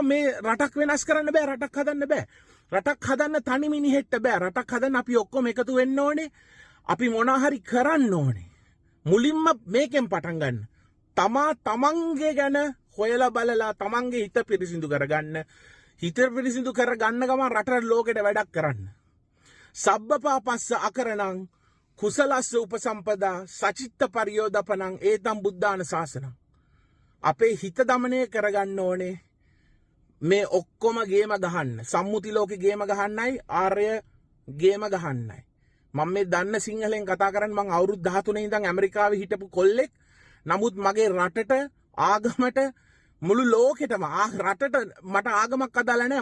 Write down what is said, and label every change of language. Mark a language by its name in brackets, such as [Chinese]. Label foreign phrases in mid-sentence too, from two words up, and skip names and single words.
[Sinhala] මේ රටක් වෙනස් කරන්න බෑ. රටක් හදන්න බෑ. රටක් හදන්න තනි මිනිහෙක්ට බෑ. රටක් හදන්න අපි ඔක්කොම එකතු වෙන්න ඕනේ. අපි මොනවා හරි කරන්න ඕනේ. මුලින්ම මේකෙන් පටන් ගන්න. තමන්ගේ ගැන හොයලා බලලා තමන්ගේ හිත පිරිසිදු කරගන්න. හිත පිරිසිදු කරගන්න ගමන් රටට ලෝකෙට වැඩක් කරන්න. [Pali] සබ්බපාපස්ස අකරණං කුසලස්ස උපසම්පදා සචිත්ත පරියෝදපනං ඒතම් බුද්ධාන ශාසනං. [Sinhala] අපේ හිත දමනය කරගන්න ඕනේ. මේ ඔක්කොම ගේම ගහන්න. සම්මුති ලෝකේ ගේම ගහන්නයි ආර්ය ගේම ගහන්නයි. මම මේ දන්න සිංහලෙන් කතා කරන්නේ මං අවුරුදු 13 ඉඳන් ඇමරිකාවේ හිටපු කොල්ලෙක්. නමුත් මගේ රටට ආගමට මුළු ලෝකෙටම රටට මට ආගමක් අදාළ නැහැ.